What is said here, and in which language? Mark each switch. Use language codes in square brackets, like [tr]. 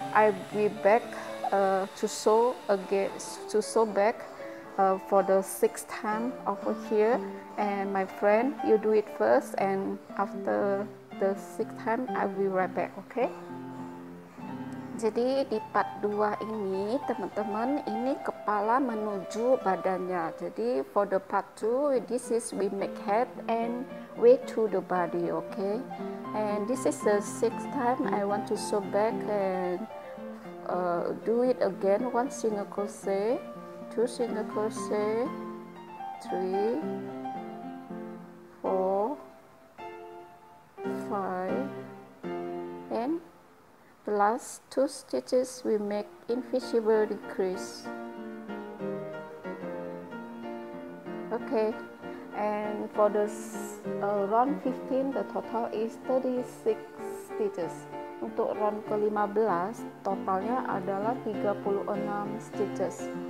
[en] I will back to sew again, to sew back for the 6th time over here, and my friend, you do it first, and after the 6th time I will right back. Okay? [id] Jadi di part 2 ini teman-teman, ini kepala menuju badannya. [en] Jadi for the part 2, this is we make head and way to the body. Okay, and this is the 6th time I want to sew back and do it again. 1 single crochet, 2 single crochet, 3, 4, 5, and the last 2 stitches we make invisible decrease. Okay, and for the round 15 the total is 36 stitches. [id] Untuk round ke-15 totalnya adalah 36 stitches.